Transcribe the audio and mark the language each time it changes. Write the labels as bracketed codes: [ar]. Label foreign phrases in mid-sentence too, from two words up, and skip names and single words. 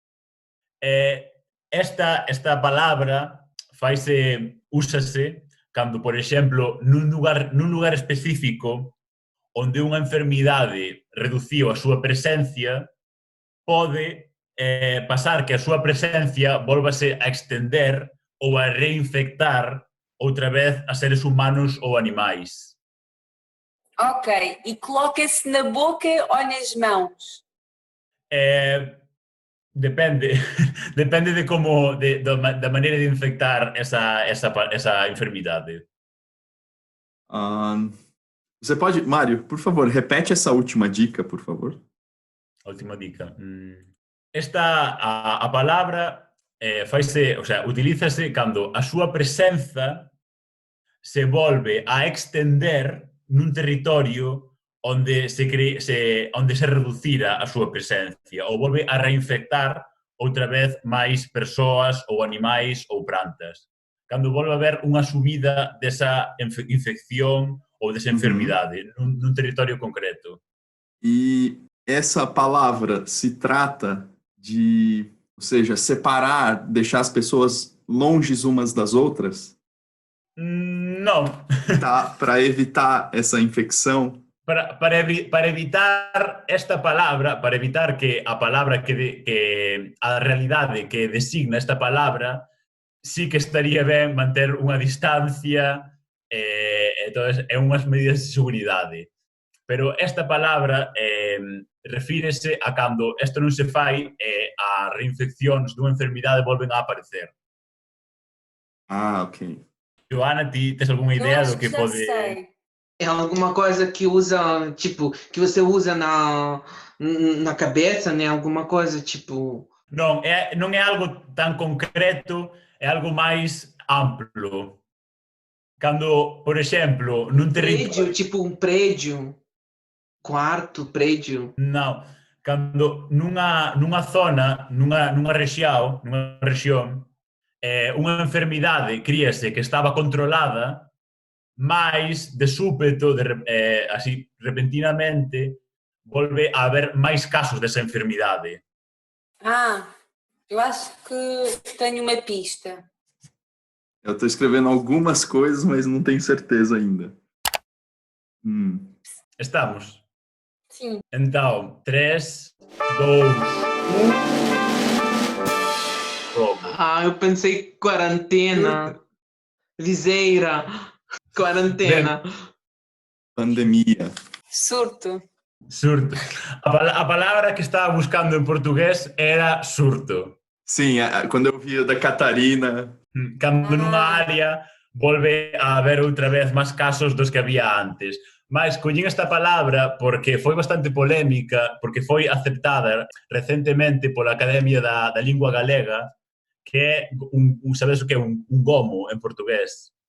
[gl] Esta palabra úsase cando, por exemplo, nun lugar específico onde unha enfermidade reduciu a súa presencia, pode pasar que a súa presencia volvase a extender ou a reinfectar outra vez a seres humanos ou animais. [pt] Ok, e coloca-se na boca ou nas mãos? [gl] Depende de como, da maneira de infectar esa enfermidade. [pt] Você pode, Mário, por favor, repete essa última dica, por favor. Última dica. [gl] A palabra utilízase cando a súa presenza se volve a extender nun territorio onde se reducira a súa presencia ou volve a reinfectar outra vez máis persoas ou animais ou plantas. Cando volve a haber unha subida desa infección ou desa enfermidade nun territorio concreto. [pt] E essa palavra se trata de, ou seja, separar, deixar as pessoas longe umas das outras? Não. Tá, para evitar essa infecção? [gl] Para evitar esta palabra, para evitar que a palabra que a realidade que designa esta palabra, sí que estaría ben manter unha distancia entonces, é unhas medidas de seguridade. Pero esta palabra refírese a cando isto non se fai e as reinfeccións dunha enfermidade volven a aparecer. Ok. Joana, ti tes algunha idea do que pode... [pt] Sei. É alguma coisa que usa, tipo, que você usa na cabeça, né? Alguma coisa, tipo... [gl] Non é algo tan concreto, é algo máis amplo. Cando, por exemplo, nun territorio... [pt] Prédio, tipo um prédio. Quarto, prédio. [gl] Non. Cando nunha zona, nunha rexión, unha enfermidade críase que estaba controlada, mais de súpeto, así repentinamente, volve a haber máis casos desa enfermidade. [pt] Eu acho que tenho uma pista. Eu estou escrevendo algumas coisas, mas não tenho certeza ainda. Estamos? Sim. Então, 3, 2, 1... Eu pensei quarentena. Viseira. Quarentena. Pandemia. Surto. Surto. A palavra que estava buscando em português era surto. Sim, quando eu vi da Catarina. [gl] Cando nunha área volve a haber outra vez máis casos dos que había antes. Mas collín esta palabra porque foi bastante polémica, porque foi aceptada recentemente pola Academia da Lingua Galega, que é sabes o que é un gomo en portugués?